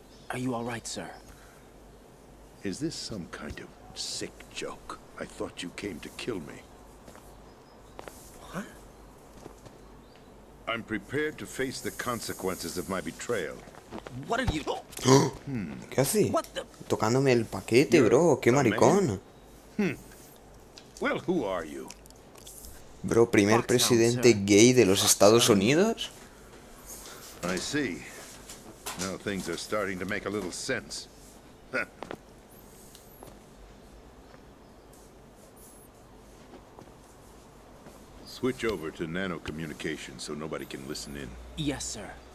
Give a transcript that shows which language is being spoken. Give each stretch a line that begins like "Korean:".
English: Are you all right, sir? Is this some kind of sick joke? I thought you came to kill me. What? I'm prepared to face the consequences of my betrayal. What are you...
Spanish: ¿Qué hace?
English: What the...
Spanish: Tocándome el paquete, bro. Qué maricón.
English: Well, who are you?
Spanish: Bro, primer presidente gay de los Estados Unidos.
English: I see. Now things are starting to make a little sense. Switch over to nano communication so nobody can listen in. Yes, sir.